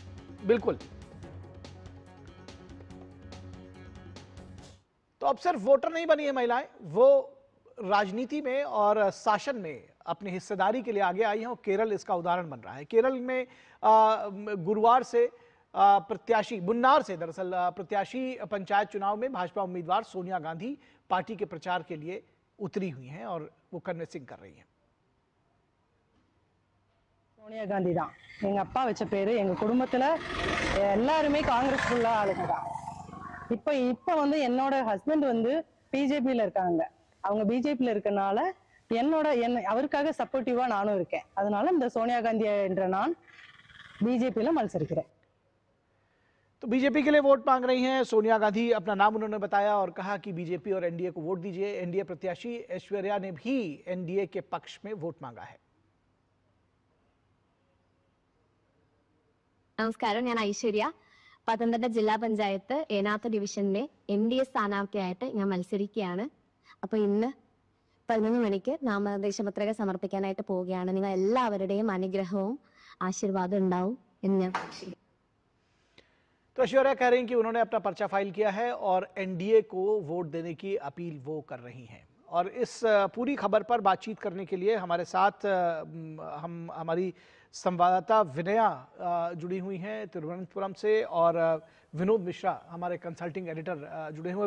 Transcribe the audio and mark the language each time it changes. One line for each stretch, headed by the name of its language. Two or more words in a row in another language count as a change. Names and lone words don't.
Hindi: बिल्कुल, तो अब सिर्फ वोटर नहीं बनी है महिलाएं, वो राजनीति में और शासन में अपनी हिस्सेदारी के लिए आगे आई हैं, और केरल इसका उदाहरण बन रहा है। केरल में गुरुवार से प्रत्याशी मुन्नार से दरअसल प्रत्याशी पंचायत चुनाव में भाजपा उम्मीदवार सोनिया गांधी पार्टी के प्रचार के लिए उतरी हुई हैं और वो कन्विंसिंग कर रही हैं।
Tamil: சோனியா காந்தி தான் எங்க அப்பா வச்ச பேரு. எங்க குடும்பத்துல எல்லாருமே காங்கிரஸ் உள்ள ஆளுங்க தான். இப்போ வந்து என்னோட ஹஸ்பண்ட் வந்து பிஜேபியில இருக்காங்க. அவங்க பிஜேபியில இருக்கனால அவருக்காக சப்போர்ட்டிவா நானும் இருக்கேன். அதனால இந்த சோனியா गांधी என்ற நான் बीजेपी मत्सरिக்கிறேன்।
Hindi: तो बीजेपी के लिए वोट मांग रही हैं सोनिया गांधी। अपना नाम उन्होंने बताया और कहा कि बीजेपी और एनडीए को वोट दीजिए। एनडीए प्रत्याशी ऐश्वर्या ने भी एनडीए के पक्ष में वोट मांगा है।
Malayalam: നമസ്കാരം, ഞാൻ ഐശ്വര്യ. പത്തനംതിട്ട ജില്ലാ പഞ്ചായത്ത് ഏനാത്ത് ഡിവിഷനിലെ എൻഡിഎ സ്ഥാനാർത്ഥിയായിട്ട് ഞാൻ മത്സരിക്കുകയാണ്. അപ്പൊ ഇന്ന് 11 മണിക്ക് നാമനിർദ്ദേശപത്രിക സമർപ്പിക്കാനായിട്ട് പോവുകയാണ്. നിങ്ങൾ എല്ലാവരുടെയും അനുഗ്രഹവും ആശീർവാദം ഉണ്ടാവും എന്ന് ഞാൻ പ്രതീക്ഷിക്കുന്നു।
Hindi: तो ऐश्वर्या कह रही हैं कि उन्होंने अपना पर्चा फाइल किया है और एनडीए को वोट देने की अपील वो कर रही हैं। और इस पूरी खबर पर बातचीत करने के लिए हमारे साथ हमारी संवाददाता विनया जुड़ी हुई हैं तिरुवनंतपुरम से, और विनोद मिश्रा हमारे कंसल्टिंग एडिटर जुड़े हुए हैं।